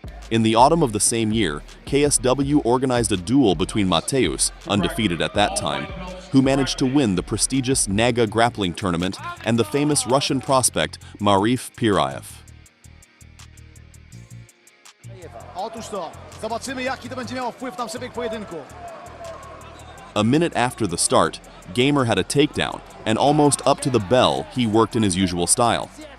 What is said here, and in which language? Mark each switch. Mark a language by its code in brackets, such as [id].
[en] In the autumn of the same year, KSW organized a duel between Mateusz, undefeated at that time, who managed to win the prestigious Naga grappling tournament, and the famous Russian prospect Marif Pirayev. [pl] Otóż to, zobaczymy jaki to będzie miało wpływ na przebieg pojedynku. [en] A minute after the start, Gamer had a takedown, and almost up to the bell, he worked in his usual style.